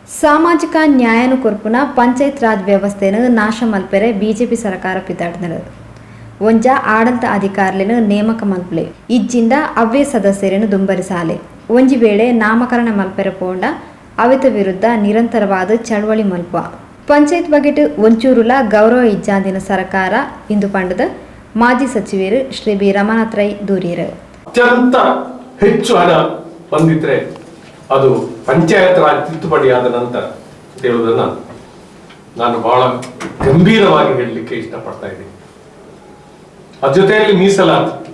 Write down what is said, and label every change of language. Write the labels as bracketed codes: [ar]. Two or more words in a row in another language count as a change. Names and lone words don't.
[tcy] ಸಾಮಾಜಿಕ ನ್ಯಾಯನು ಕೊರ್ಪುನ ಪಂಚಾಯತ್ ರಾಜ್ ವ್ಯವಸ್ಥೆಯನ್ನು ನಾಶ ಮಲ್ಪೆರೆ ಬಿಜೆಪಿ ಸರ್ಕಾರ ಪಿತಾಡ್ನದು ಒಂಜ ಆಡಳಿತ ಅಧಿಕಾರಿಯನ್ನು ನೇಮಕ ಮಲ್ಪಲೆ ಇಜ್ಜಿಂದ ಅವ್ಯ ಸದಸ್ಯರನ್ನು ದುಂಬರಿಸಾಲೆ ಒಂಜಿ ವೇಳೆ ನಾಮಕರಣ ಮಲ್ಪೆರೆ ಪೋಂಡ ಅವಿತ ವಿರುದ್ಧ ನಿರಂತರವಾದ ಚಳವಳಿ ಮಲ್ಪ ಪಂಚಾಯತ್ ಬಗೆಟ್ ಒಂಚೂರುಲ ಗೌರವ ಇಜ್ಜಾಂದಿನ ಸರ್ಕಾರ ಇಂದು ಪಂಡದ ಮಾಜಿ ಸಚಿವರು ಶ್ರೀ ಬಿ ರಮನಾಥ್ ರೈ ದೂರಿಯರು. [kn] ಅತ್ಯಂತ ಹೆಚ್ಚು ಹಣ ಬಂದಿದ್ರೆ ಅದು ಪಂಚಾಯತ್ ರಾಜ್ ತಿದ್ದುಪಡಿಯಾದ ನಂತರ ಅಂತ ಹೇಳುವುದನ್ನ ನಾನು ಬಹಳ ಗಂಭೀರವಾಗಿ ಹೇಳಲಿಕ್ಕೆ ಇಷ್ಟಪಡ್ತಾ ಇದ್ದೀನಿ. ಅದ್ರ ಜೊತೆಯಲ್ಲಿ ಮೀಸಲಾತಿ.